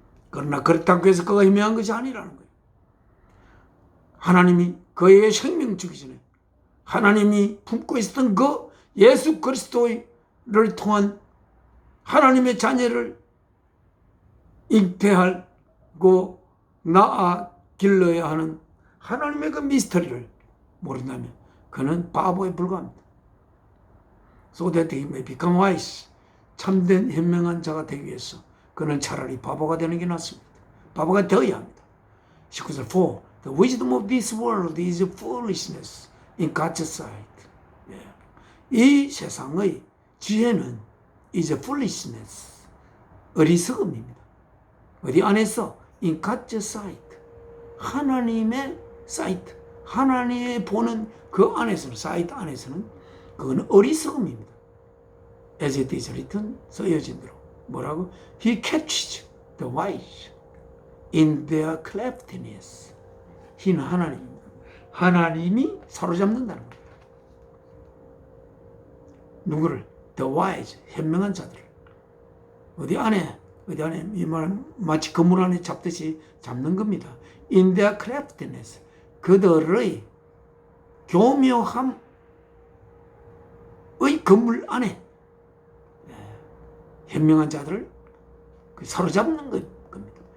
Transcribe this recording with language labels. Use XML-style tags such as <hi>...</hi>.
<ko>그러나 그렇다고 해서 그가 현명한 것이 아니라는 거예요. 하나님이 그에게 생명 주기 전에 하나님이 품고 있었던 그 예수 그리스도를 통한 하나님의 자녀를 잉태하고 낳아 길러야 하는 하나님의 그 미스터리를 모른다면 그는 바보에 불과합니다.</ko> <en>So that he may become wise,</en> <ko>참된 현명한 자가 되기 위해서 그는 차라리 바보가 되는 게 낫습니다. 바보가 되어야 합니다.</ko> <en>19절 For the wisdom of this world is foolishness in God's sight.</en> <ko>이 세상의 지혜는</ko> <en>is foolishness,</en> <ko>어리석음입니다. 어디 안에서?</ko> <en>In God's sight,</en> <ko>하나님의 사이트, 하나님의 보는 그 안에서는, 사이트 안에서는 그건 어리석음입니다.</ko> <en>As it is written,</en> <ko>써여진 대로 뭐라고?</ko> <en>He catches the wise in their craftiness.</en> <ko>He는 하나님입니다. 하나님이 사로잡는다는 겁니다. 누구를?</ko> <en>The wise,</en> <ko>현명한 자들을. 어디 안에 이 말은 마치 그물 안에 잡듯이 잡는 겁니다.</ko> <en>In their craftiness,</en> <ko>그들의 교묘함 건물 안에 현명한 자들을 사로잡는 겁니다.</ko>